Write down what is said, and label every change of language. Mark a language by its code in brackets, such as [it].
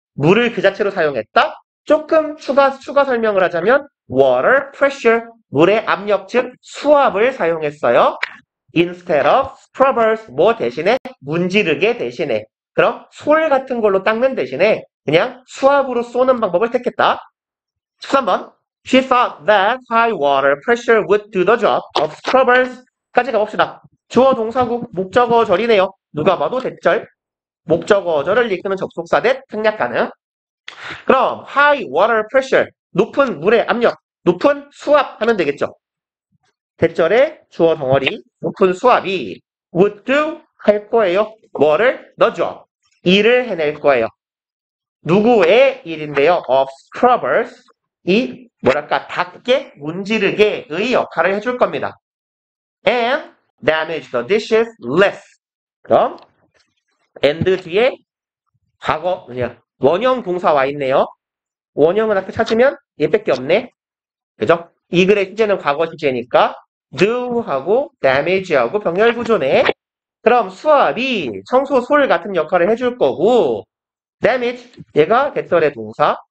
[ko] 물을 그 자체로 사용했다. 조금 추가 설명을 하자면 [en] water pressure, [ko] 물의 압력 즉 수압을 사용했어요. [en] instead of scrubbers, [ko] 뭐 대신에 문지르개 대신에. 그럼 솔 같은 걸로 닦는 대신에 그냥 수압으로 쏘는 방법을 택했다. 13번. [en] She thought that high water pressure would do the job of scrubbers. [ko] 까지 가봅시다. 주어 동사구 목적어 절이네요. 누가 봐도 대절. 목적어 절을 이끄는 접속사 대 생략 가능. 그럼 [en] high water pressure, [ko] 높은 물의 압력, 높은 수압 하면 되겠죠. 대절의 주어 덩어리, 높은 수압이 [en] would do [ko] 할 거예요. 뭐를? [en] the job. [ko] 일을 해낼 거예요. 누구의 일인데요? [en] of scrubbers. [ko] 이 뭐랄까 닦게 문지르게의 역할을 해줄 겁니다. [en] and damage the dishes less. [ko] 그럼 and 뒤에 과거 원형 동사 와 있네요. 원형은 앞에 찾으면 얘밖에 없네. 그죠? 이 글의 시제는 과거 시제니까 do하고 damage하고 병렬 구조네. 그럼 수압이 청소 솔 같은 역할을 해줄 거고 damage 얘가 대절의 동사.